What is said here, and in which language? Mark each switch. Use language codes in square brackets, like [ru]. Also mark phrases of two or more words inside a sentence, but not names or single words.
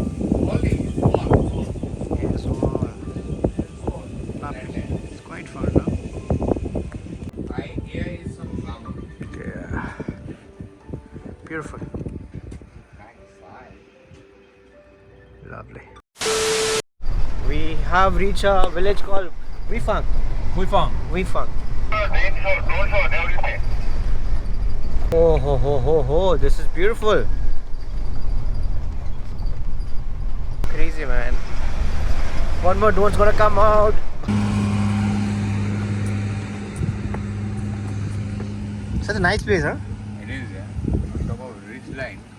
[en] Yes, all. Lovely. It's quite far now. Yeah. Beautiful. Lovely. We have reached a village called Weifang. Weifang. Oh ho ho ho ho! This is beautiful. Crazy, man. One more drone's gonna come out. Such a nice place, huh? It is, yeah. On top of a ridge line.